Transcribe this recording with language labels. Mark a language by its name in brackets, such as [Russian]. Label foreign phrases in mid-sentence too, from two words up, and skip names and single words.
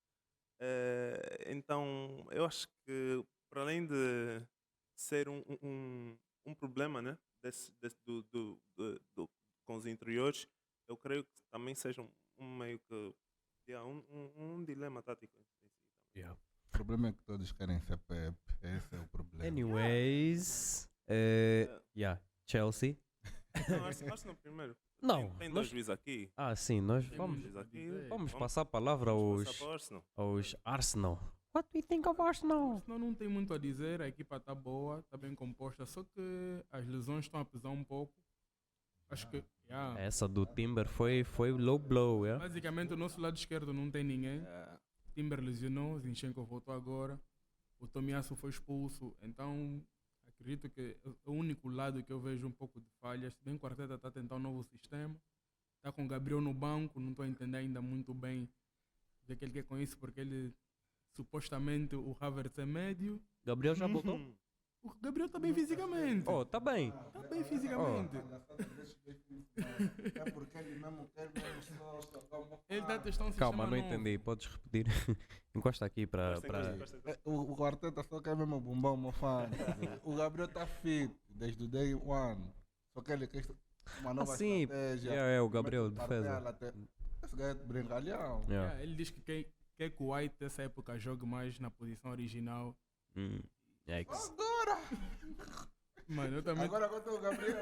[Portuguese] Então, eu acho que para além de ser um problema, né, com os interiores, eu creio que também seja um meio que um dilema tático em si. [English] Yeah. [Portuguese] O problema é que todos querem ser Pep. Esse é o problema. [English] Anyways, yeah, Chelsea. [Portuguese] Não, Arsenal primeiro. Não, Tem nós- dois juízes aqui. Ah, sim, nós Tem vamos, muito a aqui, dizer. vamos passar a palavra Vamos aos, passar para o Arsenal. aos Arsenal. [English] What do you think of Arsenal? [Portuguese] Senão não tem muito a dizer, a equipa está boa, está bem composta, só que as lesões estão a pesar um pouco. Acho que, yeah, Essa do Timber foi [English] low blow, [Portuguese] yeah? basicamente o nosso lado esquerdo não tem ninguém. Timber lesionou, Zinchenko voltou agora, o Tomiyasu foi expulso, então acredito que o único lado que eu vejo um pouco de falhas, se bem que o Arteta está a tentar um novo sistema, está com o Gabriel no banco, não estou a entender ainda muito bem o que é que ele quer com isso, porque ele supostamente o Havertz é médio, Gabriel já voltou? o Gabriel está bem fisicamente, Oh, tá bem. está bem fisicamente, É porque ele mesmo quer ele está a testar um sistema Calma, não novo. entendi. Podes repetir? Encosta aqui para. O Arteta só quer mesmo bombar o Mofano. O Gabriel está fit desde o [English] day one. [Portuguese] Só que ele quer uma nova sim, estratégia. é o Gabriel, defesa. Esse gajo é brincalhão. [English] Yeah. [Portuguese] Yeah, ele diz que quer que o White nessa época jogue mais na posição original. [English] Yikes. [Portuguese] Agora! Mano, eu também Agora tem o Gabriel.